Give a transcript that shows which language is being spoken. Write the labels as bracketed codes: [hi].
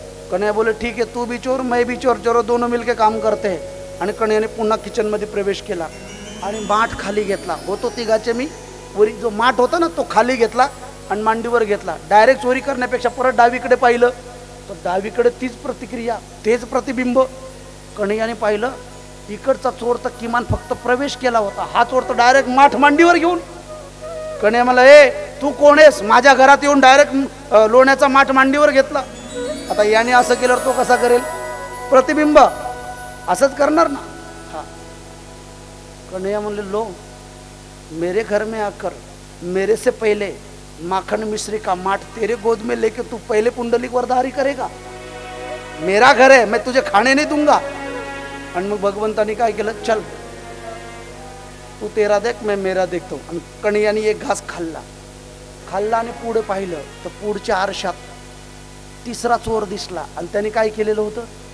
[hi] कन्हैया बोले ठीक है तू भी चोर मैं भी चोर, चलो दोनों मिलके काम करते हैं. [mr] आणि कन्हैयाने पुन्हा किचन मध्ये प्रवेश केला आणि माठ खाली घेतला. होतो तिघाचे मी वरी जो माठ होता ना तो खाली घेतला आणि मांडीवर घेतला. डायरेक्ट चोरी करण्यापेक्षा परत डावीकडे पाहिलं तर डावीकडे तीच प्रतिक्रिया, तेच प्रतिबिंब. कन्हैयाने पाहिलं इकडचा चोर तर किमान फक्त प्रवेश केला होता, हा चोर तर डायरेक्ट माठ मांडीवर घेऊन. कन्हैया मला ए तू कोण आहेस? माझ्या घरात येऊन डायरेक्ट लोण्याचा माठ मांडीवर घेतला. आता याने असं केल्यावर तो कसा करेल? प्रतिबिंब असंच करणार ना. हा कन्हैया म्हणले [hi] लो मेरे घर में आकर मेरे से पहले माखन मिश्री का माठ तेरे गोद में लेके तू पहले पुंडलिक वरधारी करेगा? मेरा घर है, मैं तुझे खाने नहीं दूंगा. [mr] आणि मग भगवंतानी काय केलं? [hi] चल तू तेरा देख मैं मेरा [mr] देखतो. आणि कन्हैयाने एक घास खाल्ला आणि पुढे पाहिलं तर पुढच्या आरशात तिसरा चोर दिसला. आणि त्याने काय केलेलं होतं?